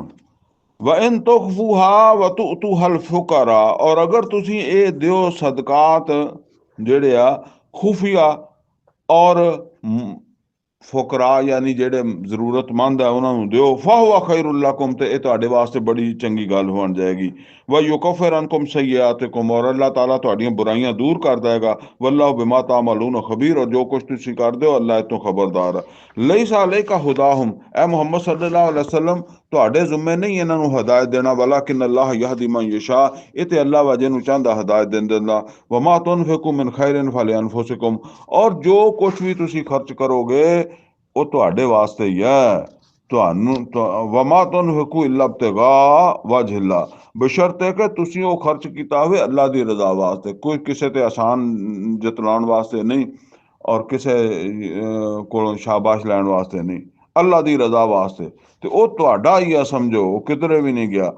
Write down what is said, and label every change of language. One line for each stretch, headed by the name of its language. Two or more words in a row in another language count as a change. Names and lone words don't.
Arabic: وإن تخفوها وتؤتوها الفقراء,
Punjabi: ਔਰ ਅਗਰ ਤੁਸੀਂ ਇਹ ਦਿਓ ਸਦਕਾਤ ਜਿਹੜੇ ਆ ਖੁਫੀਆ, ਔਰ ਫੁਕਰਾ ਯਾਨੀ ਜਿਹੜੇ ਜ਼ਰੂਰਤਮੰਦ ਹੈ ਉਹਨਾਂ ਨੂੰ ਦਿਓ।
Arabic: فهو خير لكم,
Punjabi: ਤੇ ਇਹ ਤੁਹਾਡੇ ਵਾਸਤੇ ਬੜੀ ਚੰਗੀ ਗੱਲ ਬਣ ਜਾਏਗੀ।
Arabic: ويكفر عنكم سيئاتكم,
Punjabi: और अल्लाह ताला ਤੁਹਾਡੀਆਂ ਬੁਰਾਈਆਂ ਦੂਰ ਕਰ ਦੇਗਾ।
Arabic: والله بما تعملون خبير,
Punjabi: और जो कुछ ਤੁਸੀਂ ਕਰਦੇ ਹੋ ਅੱਲਾਹ ਤੋਂ ਖਬਰਦਾਰ ਹੈ।
Arabic: ليس عليك هداهم,
Punjabi: ਐ ਮੁਹੰਮਦ
Arabic: صلى الله عليه وسلم
Punjabi: ਤੁਹਾਡੇ ਜ਼ਿੰਮੇ ਨਹੀਂ ਇਹਨਾਂ ਨੂੰ ਹਦਾਇਤ ਦੇਣਾ,
Arabic: ولكن الله يهدي من يشاء,
Punjabi: ਇਹ ਤੇ ਅੱਲਾਹ ਵਾ ਜਿਹਨੂੰ ਚਾਹੁੰਦਾ ਹਦਾਇਤ ਦਿੰਦਾ।
Arabic: وما تنفقوا من خير فلأنفسكم,
Punjabi: ਔਰ ਜੋ ਕੁਛ ਵੀ ਤੁਸੀਂ ਖਰਚ ਕਰੋਗੇ ਉਹ ਤੁਹਾਡੇ ਵਾਸਤੇ ਹੀ ਹੈ। ਤੁਹਾਨੂੰ
Arabic: وما تنفقون إلا ابتغاء وجه,
Punjabi: ਬਸ਼ਰਤੇ ਕਿ ਤੁਸੀਂ ਉਹ ਖਰਚ ਕੀਤਾ ਹੋਵੇ ਅੱਲਾ ਦੀ ਰਜ਼ਾ ਵਾਸਤੇ, ਕੋਈ ਕਿਸੇ ਤੇ ਆਸਾਨ ਜਤਲਾਉਣ ਵਾਸਤੇ ਨਹੀਂ, ਔਰ ਕਿਸੇ ਕੋਲੋਂ ਸ਼ਾਬਾਸ਼ ਲੈਣ ਵਾਸਤੇ ਨਹੀਂ, ਅੱਲਾ ਦੀ ਰਜ਼ਾ ਵਾਸਤੇ, ਤੇ ਉਹ ਤੁਹਾਡਾ ਹੀ ਆ, ਸਮਝੋ ਉਹ ਕਿਧਰੇ ਵੀ ਨਹੀਂ ਗਿਆ।